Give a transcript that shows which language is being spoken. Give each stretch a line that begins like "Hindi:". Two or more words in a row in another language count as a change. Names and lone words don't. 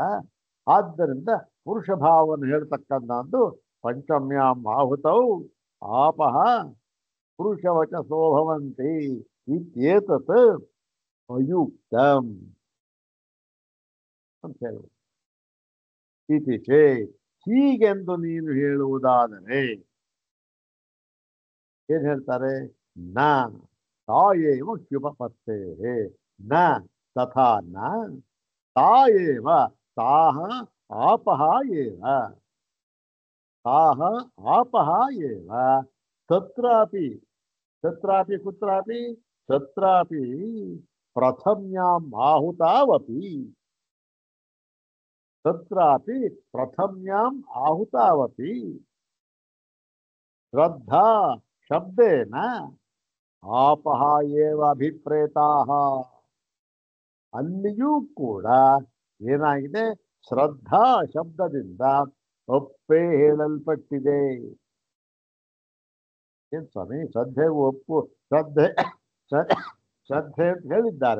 Kannada: ಆದ್ದರಿಂದ ಪುರುಷ ಭಾವವನ್ನು ಹೇಳ್ತಕ್ಕಂಥದ್ದು
Sanskrit: ಪಂಚಮ್ಯಾಂ ಆಹುತೌ ಆಪಹ ಪುರುಷವಚಸೋ ಭವಂತಿ ಇತ್ಯೇತತ್ ಅಯುಕ್ತಂ
Kannada: ಅಂತ ಹೇಳುವುದು.
Sanskrit: ಇತಿ ಚೇತ್,
Kannada: ಹೀಗೆಂದು ನೀನು ಹೇಳುವುದಾದರೆ ಏನ್ ಹೇಳ್ತಾರೆ?
Sanskrit: ನ ತಾಯೇವ ಹ್ಯುಪಪತ್ತೇಃ. ನ ತಥಾ ನ ತಾಯೇವ ತಾಹ ಆಪಹ ಏವ. ತಾಹ ಆಪಹ ಏವ. ತತ್ರಾಪಿ ತತ್ರಾಪಿ ಕುತ್ರಾಪಿ ತತ್ರಾಪಿ ಪ್ರಥಮ್ಯಾಂ ಆಹುತಾವಪಿ. ತತ್ರಾಪಿ ಪ್ರಥಮ್ಯಾಂ ಆಹುತಾವಪಿ ಶ್ರದ್ಧಾ ಶಬ್ದೇನ ಆಪಹ ಏವ ಅಭಿಪ್ರೇತಾಃ.
Kannada: ಅಲ್ಲಿಯೂ ಕೂಡ ಏನಾಗಿದೆ? ಶ್ರದ್ಧಾ ಶಬ್ದದಿಂದ ಒಪ್ಪೇ ಹೇಳಲ್ಪಟ್ಟಿದೆ. ಏನ್ ಸ್ವಾಮಿ, ಶ್ರದ್ಧೆ ಒಪ್ಪು, ಶ್ರದ್ಧೆ ಶ್ರದ್ಧೆ ಅಂತ ಹೇಳಿದ್ದಾರೆ.